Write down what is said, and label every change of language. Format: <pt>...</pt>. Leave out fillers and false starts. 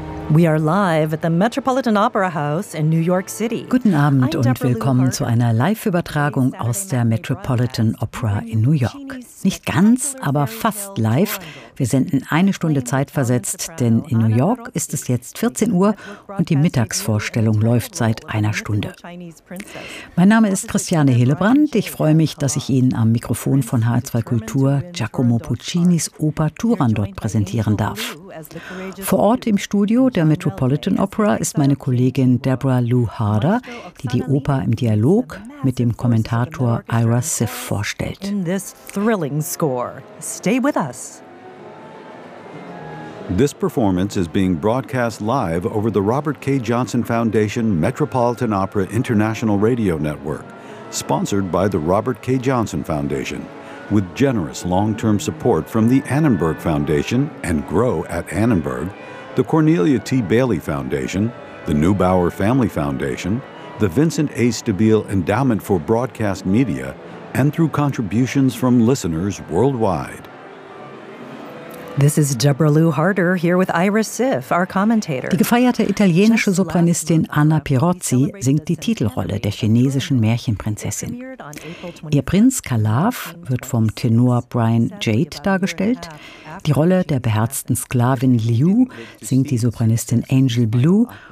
<en>We are live at the Metropolitan Opera House in New York City.</en> <de>Guten Abend und willkommen zu einer Live-Übertragung aus der Metropolitan Opera in New York. Nicht ganz, aber fast live. Wir senden eine Stunde zeitversetzt, denn in New York ist es jetzt 14 Uhr und die Mittagsvorstellung läuft seit einer Stunde. Mein Name ist Christiane Hillebrand. Ich freue mich, dass ich Ihnen am Mikrofon von HR2 Kultur Giacomo Puccinis Oper Turandot präsentieren darf. Vor Ort im Studio der Metropolitan Opera ist meine Kollegin Deborah Lou Harder, die die Oper im Dialog mit dem Kommentator Ira Siff vorstellt.</de> <en>Stay with us. This performance is being broadcast live over the Robert K. Johnson Foundation Metropolitan Opera International Radio Network, sponsored by the Robert K. Johnson Foundation, with generous long-term support from the Annenberg Foundation and Grow at Annenberg, the Cornelia T. Bailey Foundation, the Neubauer Family Foundation, the Vincent A. Stabile Endowment for Broadcast Media, and through contributions from listeners worldwide. This is Deborah Lou Harder here with Ira Siff, our commentator.</en> <de>Die gefeierte italienische Sopranistin Anna Pirozzi singt die Titelrolle der chinesischen Märchenprinzessin. Ihr Prinz Calaf wird vom Tenor Brian Jade dargestellt. Die Rolle der beherzten Sklavin Liu singt die Sopranistin Angel Blue.</de>